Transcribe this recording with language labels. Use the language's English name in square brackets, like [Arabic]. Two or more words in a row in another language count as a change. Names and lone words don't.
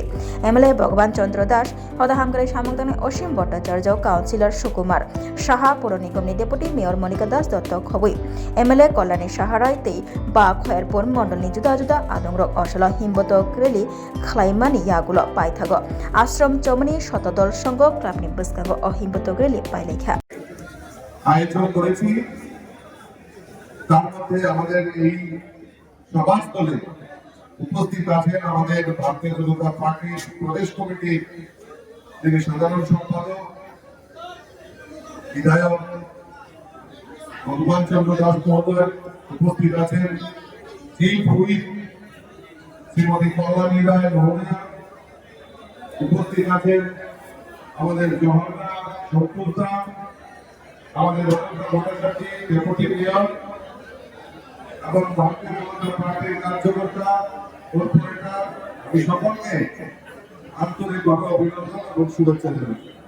[Kok Borok] MLA Bhagwan Chandra Das Hodahamgare Shamangdane Oshim Bhattacharya Councillor Sukumar Shaha Puronigamni Deputy Mayor Monica Das Dotto Khobui MLA Kolani Shaharai Tei Ba Khairpur Mondolni Juda Juda Adongrok Oshala Himbotogrili Khlaimani Yagulo Paithago Ashram Chomani Shotodol Songo Klapni Buskago O Himbotogrili Pailekha [Bangla] আয়োজন করেছি তার মধ্যে আমাদের এই সভাস্থলে উপস্থিত আছেন আমাদের ভারতীয় জনতা পার্টির প্রদেশ কমিটির যিনি সাধারণ সম্পাদক বিধায়ক ভগবান চন্দ্র দাস মহোদয় উপস্থিত আছেন চিফ হুইপ শ্রীমতী কল্যাণী রায় মহোদয়া উপস্থিত আছেন আমাদের জওহরদা সত্যতা আমাদের ডেপুটি মেয়র এবং ভারতীয় জনতা পার্টির কার্যকর্তা কর্পোরেটর এই সকলকে আন্তরিকভাবে অভিনন্দন এবং শুভেচ্ছা জানাই।